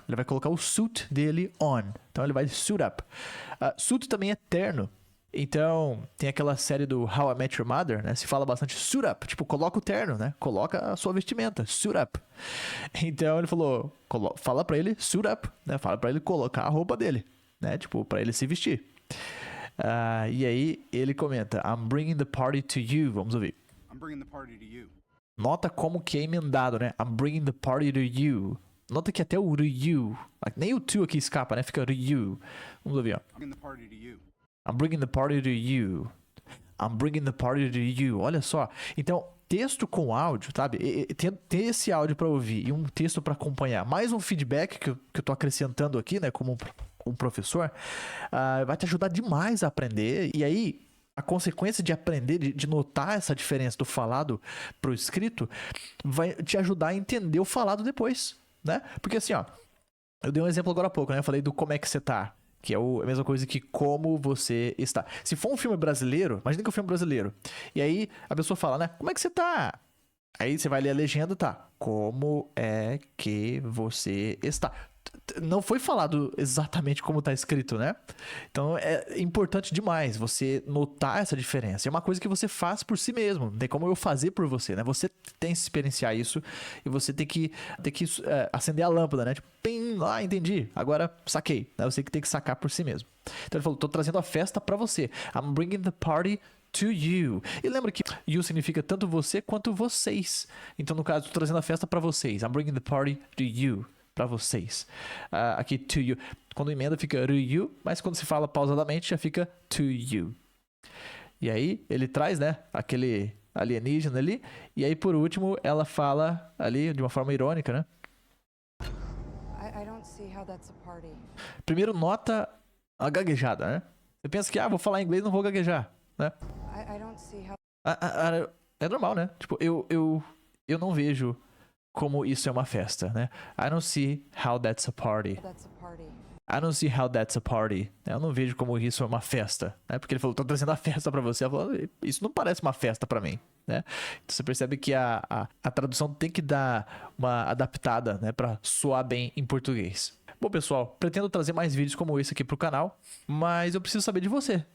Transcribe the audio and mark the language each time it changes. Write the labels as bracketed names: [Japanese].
[Portuguese] Ele vai colocar o suit dele on. Então, ele vai suit up. Suit também é terno. Então, tem aquela série do How I Met Your Mother, né? Se fala bastante suit up. Tipo, coloca o terno, né? Coloca a sua vestimenta. Suit up. Então, ele falou... Fala pra ele suit up, né? Fala pra ele colocar a roupa dele, né? Tipo, pra ele se vestir. E aí, ele comenta... [English] I'm bringing the party to you. [Portuguese] Vamos ouvir. [English] I'm bringing the party to you. [Portuguese] Nota como que é emendado, né? [English] I'm bringing the party to you. [Portuguese] Nota que até o Ryu... Nem o to aqui escapa, né? Fica Ryu. Vamos ouvir, ó. [English] I'm bringing the party to you. I'm bringing the party to you. I'm bringing the party to you. [Portuguese] Olha só. Então, texto com áudio, sabe? Ter esse áudio para ouvir e um texto para acompanhar. Mais um feedback que eu tô acrescentando aqui, né? Como um professor. Vai te ajudar demais a aprender. E aí, a consequência de aprender, de notar essa diferença do falado pro escrito, vai te ajudar a entender o falado depois, né? Porque assim, ó. Eu dei um exemplo agora há pouco, né? Eu falei do como é que você tá. Que é a mesma coisa que como você está. Se for um filme brasileiro, imagina que é um filme brasileiro. E aí a pessoa fala, né? Como é que você tá? Aí você vai ler a legenda, tá? Como é que você está? Não foi falado exatamente como tá escrito, né? Então é importante demais você notar essa diferença. É uma coisa que você faz por si mesmo. Não tem como eu fazer por você, né? Você tem que experienciar isso e você tem que acender a lâmpada, né? Tipo, pim, entendi. Agora saquei. Né? Você que tem que sacar por si mesmo. Então ele falou, tô trazendo a festa pra você. [English] I'm bringing the party to you. [Portuguese] E lembra que you significa tanto você quanto vocês. Então no caso, tô trazendo a festa pra vocês. [English] I'm bringing the party to you. [Portuguese] Pra vocês. Aqui, to you. Quando emenda fica to you, mas quando se fala pausadamente já fica to you. E aí, ele traz, né, aquele alienígena ali. E aí, por último, ela fala ali de uma forma irônica, né? [English] I don't see how that's a party. [Portuguese] Primeiro, nota a gaguejada, né? Você pensa que, vou falar inglês, não vou gaguejar, né? [English] I don't see how. [Portuguese] É normal, né? Tipo, eu não vejo como isso é uma festa, né? [English] I don't see how that's a party. That's a party. I don't see how that's a party. [Portuguese] Eu não vejo como isso é uma festa, né? Porque ele falou, tô trazendo a festa pra você. Ela falou, isso não parece uma festa pra mim, né? Então você percebe que a tradução tem que dar uma adaptada, né? Pra soar bem em português. Bom, pessoal, pretendo trazer mais vídeos como esse aqui pro canal, mas eu preciso saber de você.